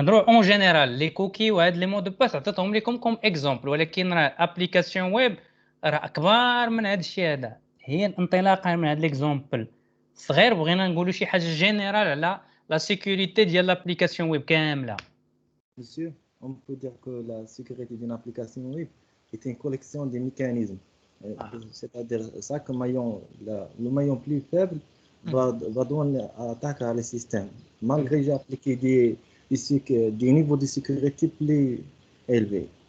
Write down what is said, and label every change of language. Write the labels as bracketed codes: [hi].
[fr] En général, [ar] les cookies وهاد les mots de passe عطيتهم لكم [fr] comme exemple [ar] ولكن راه application web راه أكبر من هذا الشيء هذا. هي انطلاقا من هذا l'exemple صغير بغينا نقولوا شي حاجة générale على la sécurité ديال l'application web كاملة. [fr] Monsieur, on peut dire que la sécurité d'une application web est une collection de mécanismes. C'est-à-dire chaque maillon, le maillon plus faible va donner attaque à le système. Malgré j'ai appliqué des niveaux de sécurité plus élevés.